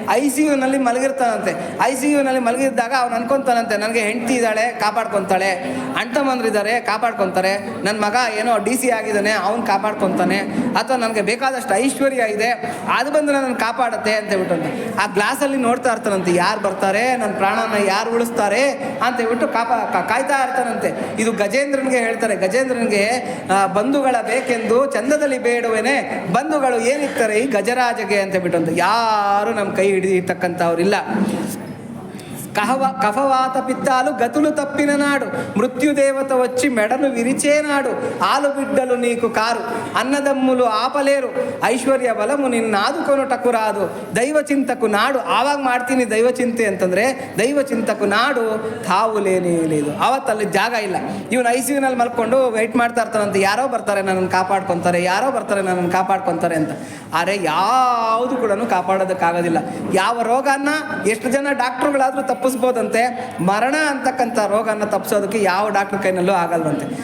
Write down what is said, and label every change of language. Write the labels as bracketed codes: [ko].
[kn] ICUನಲ್ಲಿ ಮಲಗಿರ್ತಾನಂತೆ. ICUನಲ್ಲಿ ಮಲಗಿದ್ದಾಗ ಅವ್ನು ಅನ್ಕೊತಾನಂತೆ, ನನಗೆ ಹೆಂಡತಿ ಇದ್ದಾಳೆ ಕಾಪಾಡ್ಕೊತಾಳೆ, ಅಣ್ತಮ್ಮಂದ್ರಿದ್ದಾರೆ ಕಾಪಾಡ್ಕೊತಾರೆ, ನನ್ನ ಮಗ ಏನೋ DC ಆಗಿದ್ದಾನೆ ಅವ್ನು ಕಾಪಾಡ್ಕೊತಾನೆ, ಅಥವಾ ನನಗೆ ಬೇಕಾದಷ್ಟು ಐಶ್ವರ್ಯ ಇದೆ ಅದು ಬಂದು ನನ್ನನ್ನು ಕಾಪಾಡುತ್ತೆ ಅಂತ ಹೇಳ್ಬಿಟ್ಟು ಆ ಗ್ಲಾಸಲ್ಲಿ ನೋಡ್ತಾ ಇರ್ತಾನಂತೆ, ಯಾರು ಬರ್ತಾರೆ, ನನ್ನ ಪ್ರಾಣನ ಯಾರು ಉಳಿಸ್ತಾರೆ ಅಂತ ಹೇಳ್ಬಿಟ್ಟು ಕಾಯ್ತಾ ಇರ್ತಾನಂತೆ. ಇದು ಗಜೇಂದ್ರನಿಗೆ ಹೇಳ್ತಾರೆ. ಗಜೇಂದ್ರನಿಗೆ ಬಂಧುಗಳ ಬೇಕೆಂದು ಚಂದದಲ್ಲಿ ಬೇಡುವೇನೆ, ಬಂಧುಗಳು ಏನಿರ್ತಾರೆ ಈ ಗಜರಾಜಗೆ ಅಂತ ಹೇಳ್ಬಿಟ್ಟು ಯಾರು ನಮ್ಮ ಕೈ ಹಿಡಿದಿರ್ತಕ್ಕಂಥವ್ರಿಲ್ಲ. [te] కఫవాత పిత్తాలు గతులు తప్పిన నాడు మృత్యుదేవత వచ్చి మెడను విరిచే నాడు ఆలు బిడ్డలు నీకు కారు అన్నదమ్ములు ఆపలేరు ಐಶ್ವರ್ಯ ಬಲಮು ನಿನ್ನಾದುಕೊನುಟಕು ರಾದು ದೈವ ಚಿಂತಕು ನಾಡು. [kn] ಆವಾಗ ಮಾಡ್ತೀನಿ ದೈವ ಚಿಂತೆ ಅಂತಂದರೆ [te] ದೈವ ಚಿಂತಕು ನಾಡು ತಾವುಲೇನೇ లేదు. [kn] ಅವತ್ತಲ್ಲಿ ಜಾಗ ಇಲ್ಲ. ಇವನು ICUನಲ್ಲಿ ಮಲ್ಕೊಂಡು ವೆಯ್ಟ್ ಮಾಡ್ತಾ ಇರ್ತಾನಂತೆ, ಯಾರೋ ಬರ್ತಾರೆ ನನ್ನನ್ನು ಕಾಪಾಡ್ಕೊತಾರೆ, ಯಾರೋ ಬರ್ತಾರೆ ನನ್ನನ್ನು ಕಾಪಾಡ್ಕೊತಾರೆ ಅಂತ. ಆದರೆ ಯಾವುದು ಕೂಡ ಕಾಪಾಡೋದಕ್ಕಾಗೋದಿಲ್ಲ. ಯಾವ ರೋಗನ ಎಷ್ಟು ಜನ ಡಾಕ್ಟ್ರುಗಳಾದರೂ ತಪ್ಪಿಸ್ಬೋದಂತೆ, ಮರಣ ಅಂತಕ್ಕಂಥ ರೋಗನ ತಪ್ಪಿಸೋದಕ್ಕೆ ಯಾವ ಡಾಕ್ಟ್ರ್ ಕೈನಲ್ಲೂ ಆಗಲ್ವಂತೆ.